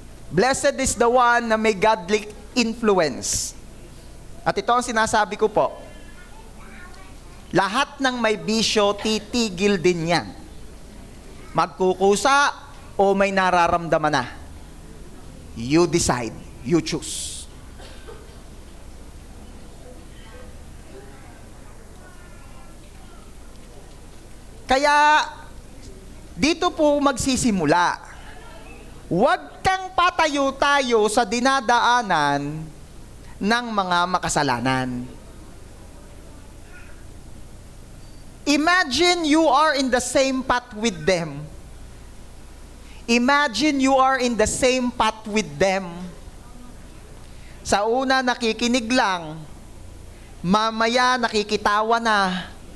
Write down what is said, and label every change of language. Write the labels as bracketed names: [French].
[English] Blessed is the one [Filipino] na may [English] godly influence. [Filipino] At ito ang sinasabi ko po. Lahat ng may bisyo, titigil din yan. Magkukusa o may nararamdaman na. [English] You decide. You choose. [Filipino] Kaya, dito po magsisimula. Huwag kang patayo-tayo sa dinadaanan ng mga makasalanan. [English] Imagine you are in the same path with them. Imagine you are in the same path with them. [Filipino] Sa una, nakikinig lang. Mamaya, nakikitawa na.